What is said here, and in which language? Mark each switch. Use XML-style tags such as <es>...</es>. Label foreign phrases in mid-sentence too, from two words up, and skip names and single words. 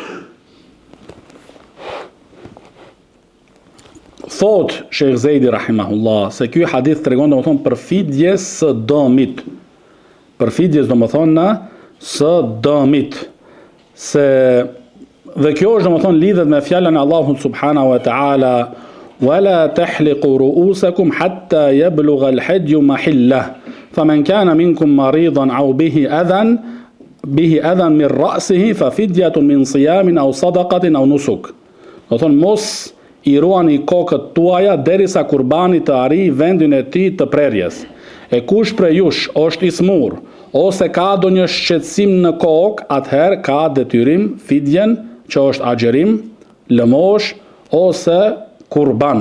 <sq>Thot Sheikh Zejdi rahimahullah se ky hadith tregon domethënë përfitjes së dëmit. Përfitjes domethënë së dëmit. Dhe kjo është domethënë lidhet me fjalën e Allahut</sq> <ar>سبحانه وتعالى, ولا تحلقوا رءوسكم حتى يبلغ الهدي محله. فمن كان منكم مريضا أو به أذى من رأسه ففدية من صيام أو صدقة أو نسك.</ar> <sq>Do thon mos i ruani kokët tuaja derisa kurbani të arrijë vendin e tij të prerjes. E kush prej jush është i smur ose ka ndonjë shqetësim në kokë, atëherë ka detyrim fidjen, që është agjerim, lëmosh ose kurban.</sq>